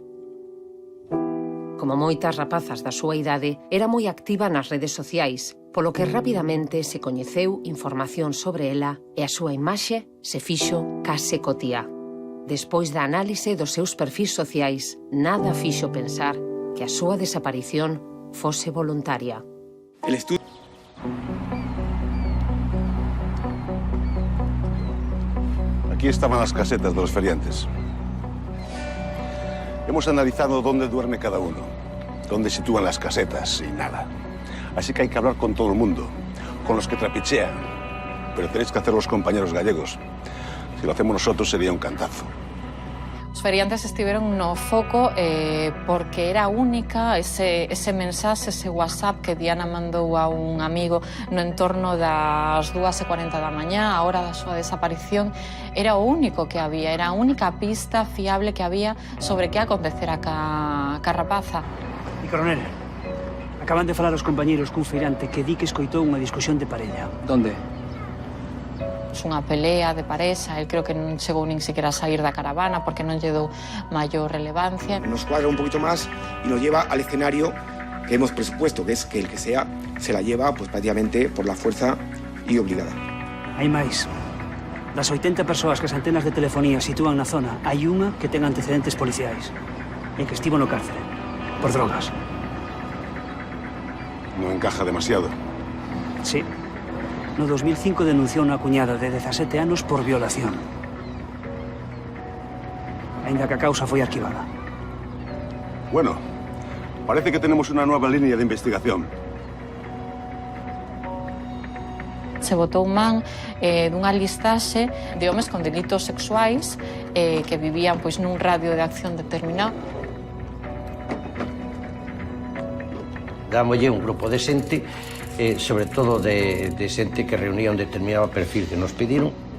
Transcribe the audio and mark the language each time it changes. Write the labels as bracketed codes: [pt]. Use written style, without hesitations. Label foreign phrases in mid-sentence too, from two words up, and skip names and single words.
[gl] Como moitas rapazas da súa idade, era moi activa nas redes sociais, polo que rapidamente se coñeceu información sobre ela e a súa imaxe se fixo case cotía. Despois da análise dos seus perfis sociais, nada fixo pensar que a súa desaparición fose voluntaria. [es] El estudio. Aquí estaban las casetas de los feriantes. Hemos analizado dónde duerme cada uno, dónde sitúan las casetas y nada. Así que hay que hablar con todo el mundo, con los que trapichean. Pero tenéis que hacer los compañeros gallegos. Si lo hacemos nosotros sería un cantazo. [gl] Os feriantes estiveron no foco porque era única ese mensaxe, ese WhatsApp que Diana mandou a un amigo no entorno das 2:40 da mañá, a hora da súa desaparición. Era o único que había, era a única pista fiable que había sobre que acontecera ca rapaza. E coronel, acaban de falar os compañeros cun feirante que di que escoitou unha discusión de parella. [es] Donde? [gl] Unha pelea de parexa, el creo que non chegou nin siquiera a sair da caravana porque non lle dou maior relevancia. [es] Nos cuadra un poquito más y nos lleva al escenario que hemos presupuesto, que es que el que sea se la lleva pues prácticamente por la fuerza y obligada. [gl] Hai máis. Das 80 persoas que as antenas de telefonía sitúan na zona, hai unha que ten antecedentes policiais e que estivo no cárcere por drogas. [es] No encaja demasiado. Sí. [gl] No 2005 denunciou unha cuñada de 17 anos por violación. Ainda que a causa foi arquivada. [es] Bueno, parece que tenemos una nueva línea de investigación. [gl] Se botou man dunha listaxe de homes con delitos sexuais que vivían pois nun radio de acción determinado. Dámolle un grupo de xente, sobre todo de xente que reunía un determinado perfil que nos pediron.